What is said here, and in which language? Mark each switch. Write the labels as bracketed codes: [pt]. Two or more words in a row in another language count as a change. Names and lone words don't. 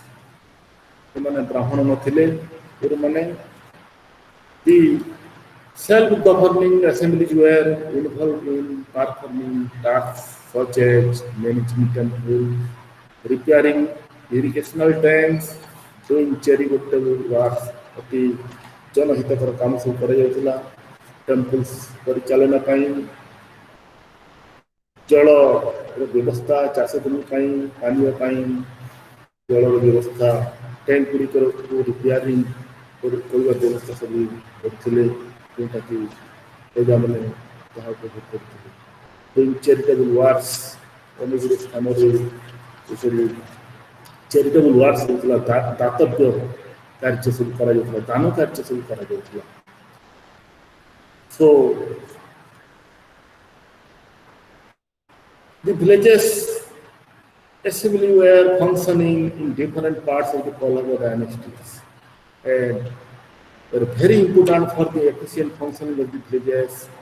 [en] The self-governing assemblies were involved in performing tasks such as managing temples, repairing irrigational tanks, doing charitable works. [or] ଅତି ଜନହିତକର କାମ ସବୁ କରାଯାଉଥିଲା ଟେମ୍ପଲ୍ସ ପରିଚାଳନା ପାଇଁ ଜଳର ବ୍ୟବସ୍ଥା ଚାଷ ଜମି ପାଇଁ ପାନୀୟ ପାଇଁ ଜଳର ବ୍ୟବସ୍ଥା ଟ୍ୟାଙ୍କ ଗୁଡ଼ିକର ରିପେୟାରିଂ କରିବା ବ୍ୟବସ୍ଥା ସବୁ କରୁଥିଲେ ଯେଉଁଟାକି ପ୍ରଜାମାନେ ତାହା ଉପଭୋଗ କରୁଥିଲେ [en] doing charitable works [or] ଅନେକ ଗୁଡ଼ିଏ ସ୍ଥାନରେ ଏସବୁ [en] charitable works [or] ହେଉଥିଲା ଦାତବ୍ୟ କାର୍ଯ୍ୟ ସବୁ କରାଯାଉଥିଲା ଦାନ କାର୍ଯ୍ୟ ସବୁ କରାଯାଉଥିଲା [en] So the villages assembly were functioning in different parts of the Pallava dynasties and were very important for the efficient functioning of the villages.